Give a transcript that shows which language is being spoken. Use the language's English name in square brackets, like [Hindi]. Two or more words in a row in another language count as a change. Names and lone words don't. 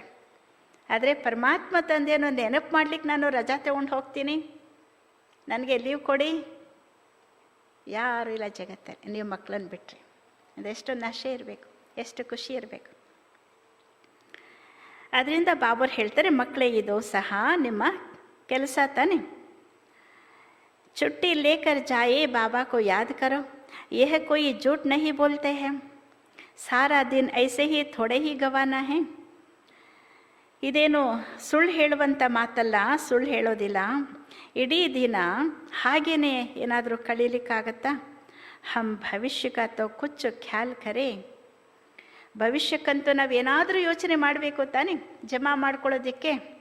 [Kannada] ಆದರೆ ಪರಮಾತ್ಮ ತಂದೆಯನ್ನು ನೆನಪು ಮಾಡಲಿಕ್ಕೆ ನಾನು ರಜಾ ತಗೊಂಡು ಹೋಗ್ತೀನಿ, ನನಗೆ ಲೀವ್ ಕೊಡಿ, ಯಾರೂ ಇಲ್ಲ ಜಗತ್ತಲ್ಲಿ ನೀವು ಮಕ್ಕಳನ್ನು ಬಿಟ್ಟರೆ. ಅದೆಷ್ಟು ನಶೆ ಇರಬೇಕು, ಎಷ್ಟು ಖುಷಿ ಇರಬೇಕು. ಅದರಿಂದ ಬಾಬರು ಹೇಳ್ತಾರೆ, ಮಕ್ಕಳೇ, ಇದು ಸಹ ನಿಮ್ಮ ಕೆಲಸ ತಾನೆ. [Hindi] छुट्टी लेकर जाए बाबा को याद करो, यह कोई झूठ नहीं बोलते हैं, सारा दिन ऐसे ही थोड़े ही गवाना है. [Kannada] ಇದೇನು ಸುಳ್ಳು ಹೇಳುವಂಥ ಮಾತಲ್ಲ, ಸುಳ್ಳು ಹೇಳೋದಿಲ್ಲ. ಇಡೀ ದಿನ ಹಾಗೇನೆ ಏನಾದರೂ ಕಳೀಲಿಕ್ಕಾಗತ್ತಾ? [Hindi] हम भविष्य का तो कुछ ख्याल करे. [Kannada] ಭವಿಷ್ಯಕ್ಕಂತೂ ನಾವೇನಾದರೂ ಯೋಚನೆ ಮಾಡಬೇಕು ತಾನೆ, ಜಮಾ ಮಾಡ್ಕೊಳ್ಳೋದಕ್ಕೆ.